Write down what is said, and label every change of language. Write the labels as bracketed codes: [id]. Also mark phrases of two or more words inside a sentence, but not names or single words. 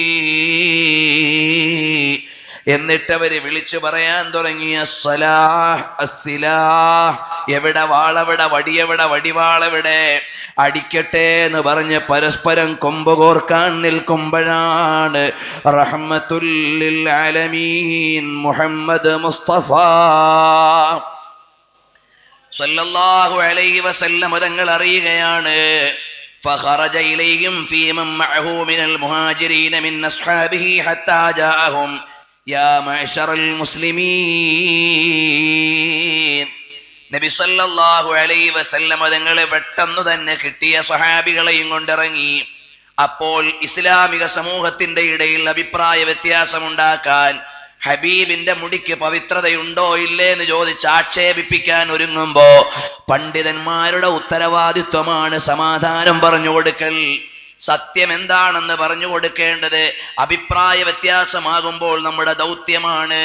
[ml] എന്നിട്ടവര് വിളിച്ചു പറയാൻ തുടങ്ങിയ [ar] السلاح السلاح, [ml] എവിടെ വാളെവിടെ, വടിയെവിടെ, വടിവാളെവിടെ, അടിക്കട്ടെ എന്ന് പറഞ്ഞ് പരസ്പരം കൊമ്പുകോർക്കാൻ നിൽക്കുമ്പോഴാണ് [ar] رحمة للعالمين محمد مصطفى صلى الله عليه وسلم [ml] തങ്ങൾ അറിയുകയാണ്. [ar] فخرج إليهم في من معه من المهاجرين من أصحابه حتى جاءهم يا معشر المسلمين. [ml] നബി [ar] صلى الله عليه وسلم [ml] തങ്ങളെ പെട്ടെന്ന് തന്നെ കിട്ടിയ സ്വഹാബികളെയും കൊണ്ടിറങ്ങി. അപ്പോൾ ഇസ്ലാമിക സമൂഹത്തിന്റെ ഇടയിൽ അഭിപ്രായ വ്യത്യാസമുണ്ടാക്കാൻ, ഹബീബിന്റെ മുടിക്ക് പവിത്രതയുണ്ടോ ഇല്ലേ എന്ന് ചോദിച്ച് ആക്ഷേപിപ്പിക്കാൻ ഒരുങ്ങുമ്പോ പണ്ഡിതന്മാരുടെ ഉത്തരവാദിത്വമാണ് സമാധാനം പറഞ്ഞു കൊടുക്കൽ, സത്യം എന്താണെന്ന് പറഞ്ഞു കൊടുക്കേണ്ടത് അഭിപ്രായ വ്യത്യാസമാകുമ്പോൾ നമ്മുടെ ദൗത്യമാണ്.